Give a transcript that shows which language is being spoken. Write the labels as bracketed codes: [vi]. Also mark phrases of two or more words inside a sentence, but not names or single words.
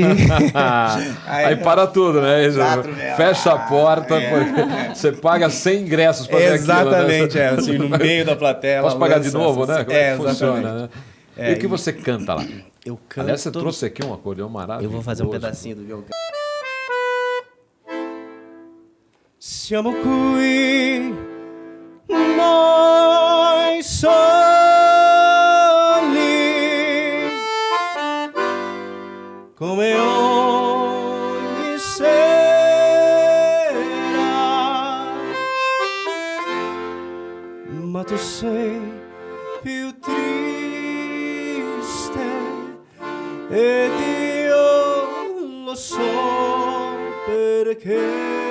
[pt] Aí para tudo, né? Fecha a porta, porque você paga 100 ingressos para ver aquilo. Exatamente, assim, no meio da plateia. Posso pagar de novo, né? Como é que funciona, exatamente. né? E o que você canta lá? Eu canto... Aliás, você trouxe aqui um acordeão maravilhoso. Eu vou fazer um pedacinho do violão. [it] Siamo qui, noi soli, come ogni sera, ma tu sei più triste ed io lo so perché.